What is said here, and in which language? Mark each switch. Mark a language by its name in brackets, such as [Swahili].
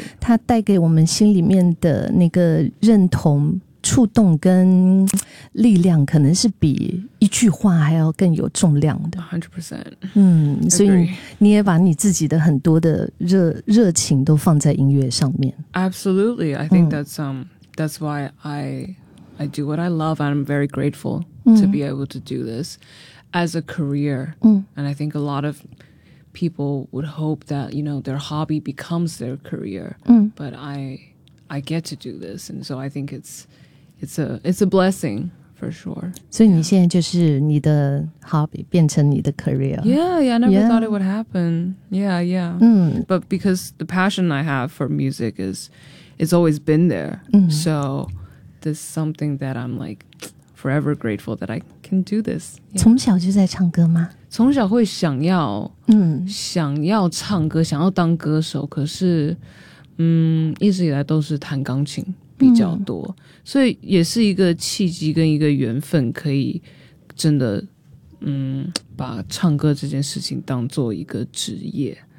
[Chinese] 它带给我们心里面的那个认同触动跟力量可能是比一句话还要更有重量的 100%、所以你也把你自己的很多的热情都放在音乐上面。 [English] Absolutely I think that's That's why I do what I love. I'm very grateful to be able to do this as a career. And I think a lot of people would hope that, you know, their hobby becomes their career. But I get to do this. And so I think it's a blessing for sure. [Chinese] 所以你现在就是你的 hobby 变成你的 career. [English] I never thought it would happen. But because the passion I have for music is... It's always been there.、So this is something that I'm like forever grateful that I can do this.、 [Chinese] 从小就在唱歌吗？从小会想要、想要唱歌，想要当歌手，可是、一直以来都是弹钢琴比较多、所以也是一个契机跟一个缘分，可以真的、把唱歌这件事情当做一个职业。